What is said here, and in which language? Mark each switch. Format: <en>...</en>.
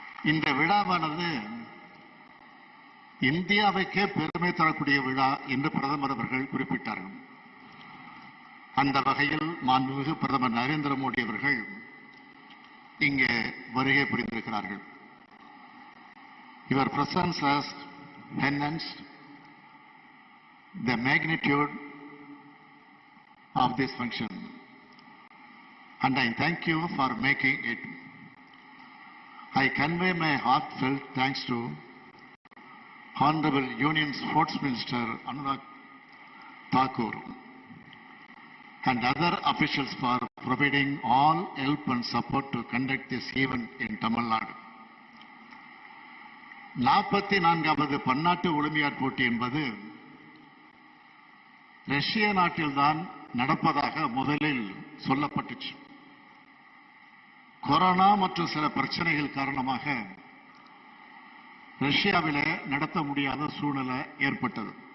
<ta>இந்த விழாவானது இந்தியாவுக்கே பெருமை தரக்கூடிய விழா என்று பிரதமர் அவர்கள் குறிப்பிட்டார்கள். அந்த வகையில் மாண்புமிகு பிரதமர் நரேந்திர மோடி அவர்கள் இங்கே வருகை புரிந்திருக்கிறார்கள்.</ta> <en>Your presence has enhanced the magnitude of this function, and I thank you for making it. I convey my heartfelt thanks to Honorable Union Sports Minister Anurag Thakur and other officials for providing all help and support to conduct this event in Tamil Nadu.</en> <ta>44வது பன்னாட்டு olympiad போட்டி என்பது ரஷ்ய நாட்டில்தான் நடப்பதாக முதலில் சொல்லப்பட்டுச்சு. Corona மற்றும் சில பிரச்சனைகள் காரணமாக ரஷ்யாவிலே நடத்த முடியாத சூழ்நிலை ஏற்பட்டது.</ta>